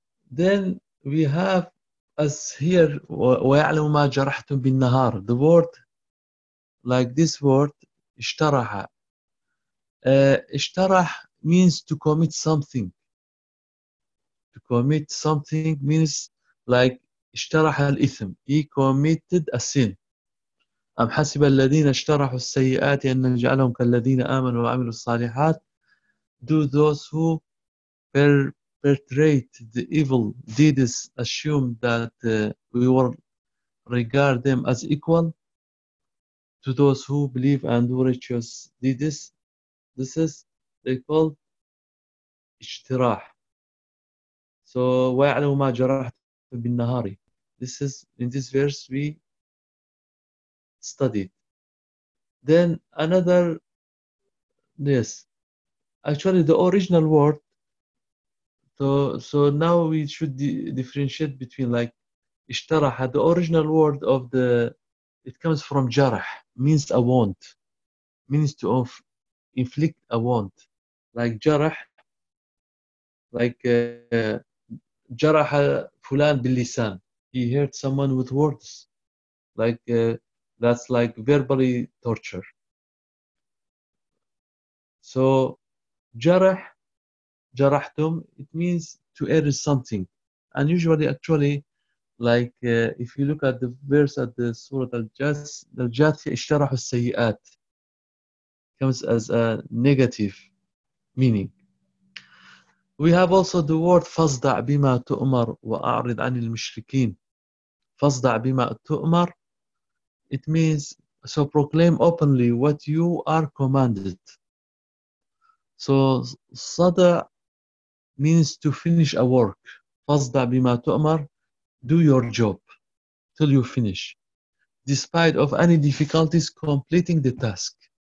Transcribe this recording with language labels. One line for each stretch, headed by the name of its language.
English: Then we have as here
Arabic: ويعلم ما جرحتم بالنهار.
English: The word like this word اشترح. اشترح means to commit something. To commit something means like
Arabic: اشترح الإثم.
English: He committed a sin.
Arabic: أم حسب الذين اشترحوا السيئات أن نجعلهم كالذين آمنوا وعملوا الصالحات.
English: Do those who perpetrate the evil deeds assume that we will regard them as equal to those who believe and do righteous deeds? This is they call اشتراح.
Arabic: So ويعلم ما جرحت بالنهار.
English: This is in this verse we studied. Then another, yes. Actually, the original word. So now we should differentiate between like اشترح. The original word of the, it comes from جرح, means a wound, means to inflict a wound, like جرح, like
Arabic: جرح فلان باللسان.
English: He hurt someone with words, like that's like verbally torture. So جرح, جرحتم, it means to hurt something. And usually, actually, like if you look at the verse at the Surah Al-Jathiyah,
Arabic: اشترح السيئات
English: comes as a negative meaning. We have also the word
Arabic: فصدع بما تؤمر وأعرض عن المشركين. فصدع بما تؤمر,
English: it means so proclaim openly what you are commanded. So صدع means to finish a work.
Arabic: فصدع بما تؤمر,
English: do your job till you finish, despite of any difficulties completing the task.